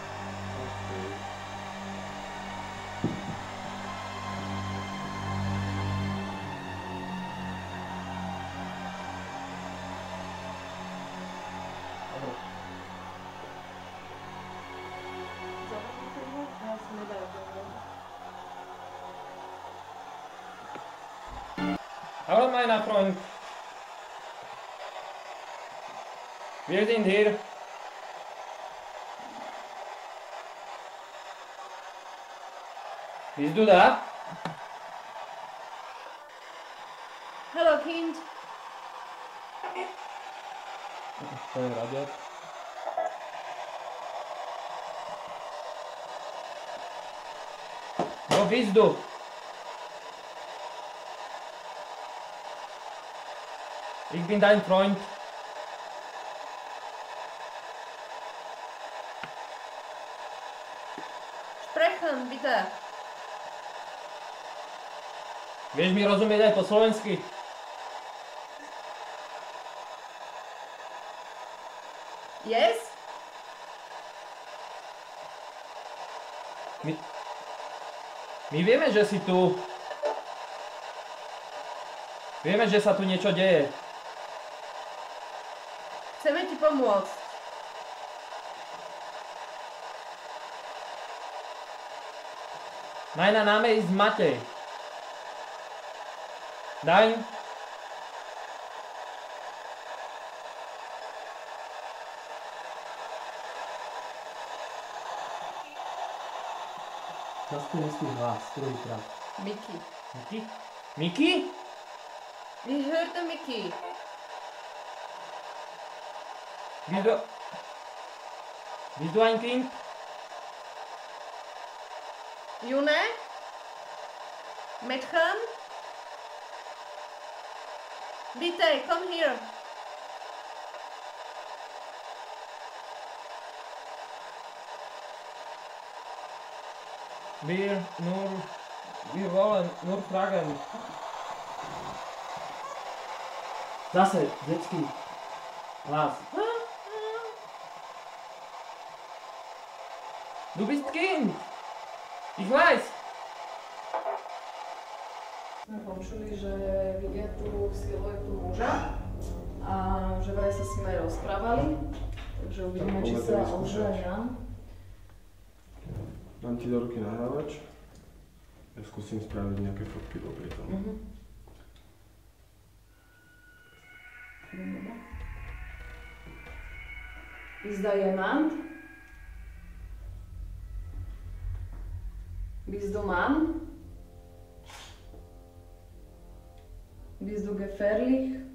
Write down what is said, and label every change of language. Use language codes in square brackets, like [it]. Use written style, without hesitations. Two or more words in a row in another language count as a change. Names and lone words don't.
[sk] Dobre. Ja si nedajú dobre. [de] Hallo mein Freund. Wir sind hier. Bist du da? Hello, Kind. [sk] To je radio. [de] Wo bist du? Ich bin dein Freund. Sprechen, bitte. [sk] Vieš mi rozumieť aj po slovensky? [en] Yes? [sk] My vieme, že si tu. Vieme, že sa tu niečo deje. Chceme ti pomôcť. [de] Mein Name ist Matej. Dein? [sk] Zas tu istý hlas, druhýkrát. Mickey. Mickey? Mickey? [de] Ich hörte Mickey. Bist du ein Kind? June? Mädchen? Bitte, komm hier. Wir wollen nur fragen. [sk] Zase, detský hlas. [de] Du bist Kind. Ich weiß. [sk] Sme počuli, že vidia tú siluetu muža a že vraj sa s ním aj rozprávali. Takže uvidíme, či sa ozve nám. Dám ti do ruky nahrávač. Ja skúsim spraviť nejaké fotky popri tom. [de] Ist da jemand? Bist du Mann? Bist du gefährlich?